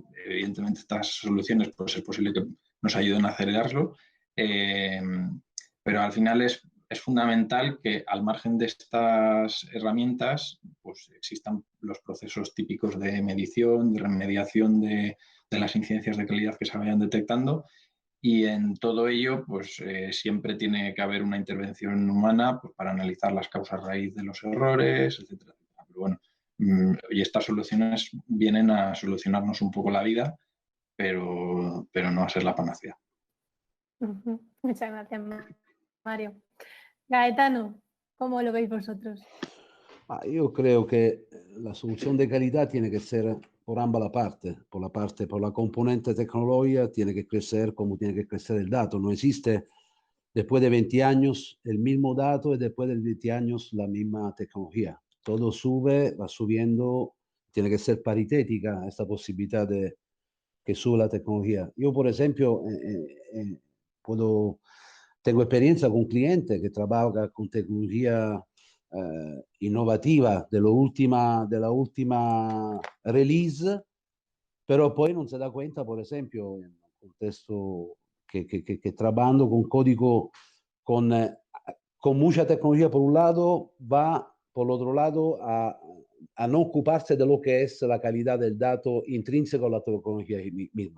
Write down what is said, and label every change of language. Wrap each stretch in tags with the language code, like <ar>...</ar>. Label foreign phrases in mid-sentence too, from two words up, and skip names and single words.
<es>Evidentemente estas soluciones pues es posible que nos ayuden a acelerarlo, pero al final es fundamental que al margen de estas herramientas pues existan los procesos típicos de medición, de remediación de las incidencias de calidad que se vayan detectando, y en todo ello pues siempre tiene que haber una intervención humana pues, para analizar las causas raíz de los errores, etcétera. Pero bueno, y estas soluciones vienen a solucionarnos un poco la vida, pero no a ser la panacea. Muchas gracias, Mario. Gaetano, ¿cómo lo veis vosotros?</es> <it>Io credo che la soluzione di</it> <es>calidad tiene que ser por ambas las partes. Por la componente tecnológica tiene que crecer como tiene que crecer el dato. No existe después de 20 años el mismo dato y después de 20 años la misma tecnología. Todo sube, va subiendo, tiene que ser paritética esta posibilidad de que sube la tecnología. Yo, por ejemplo, tengo experiencia con clientes que trabajan con tecnología innovativa de la última release, pero</es> <it>poi non si dà</it> <es>cuenta, por ejemplo, en un contexto que trabajando con código con mucha tecnología por un lado, va por el otro lado a no ocuparse de lo que es la calidad del dato intrínseco a la tecnología misma.</es>